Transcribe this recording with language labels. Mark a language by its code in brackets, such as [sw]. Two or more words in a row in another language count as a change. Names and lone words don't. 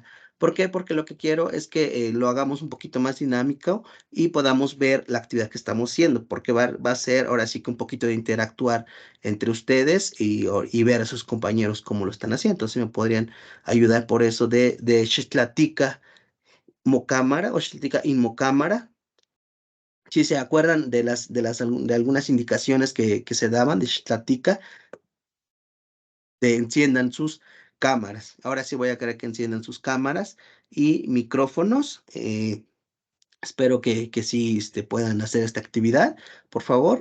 [es] ¿Por qué? Porque lo que quiero es que lo hagamos un poquito más dinámico y podamos ver la actividad que estamos haciendo, porque va a ser ahora sí que un poquito de interactuar entre ustedes y ver a sus compañeros cómo lo están haciendo. Entonces me podrían ayudar por eso de [nah] xixtlatica mocámara [es] o [nah] xixtlatica inmocámara. [es] Si se acuerdan de algunas indicaciones que se daban de Xtlatica, de enciendan sus cámaras. Ahora sí voy a querer que enciendan sus cámaras y micrófonos. Espero que sí puedan hacer esta actividad, por favor.